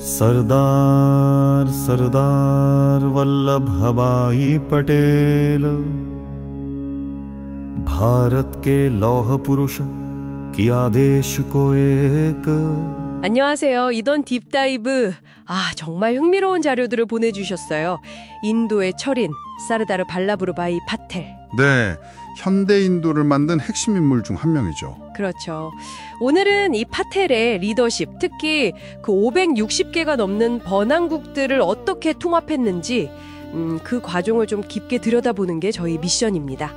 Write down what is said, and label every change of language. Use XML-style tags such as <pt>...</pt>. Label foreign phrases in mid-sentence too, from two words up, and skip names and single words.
<hi>सरदार सरदार वल्लभ भाई पटेल भारत के लौह पुरुष की आदेश को एक</hi> <ko>안녕하세요. 이던 딥다이브. 정말 흥미로운 자료들을 보내주셨어요. 인도의 철인 사르다르 발라브르바이 파텔. 네, 현대 인도를 만든 핵심 인물 중 한 명이죠. 그렇죠. 오늘은 이 파텔의 리더십, 특히 그 560개가 넘는 번안국들을 어떻게 통합했는지 그 과정을 좀 깊게 들여다보는 게 저희 미션입니다.</ko>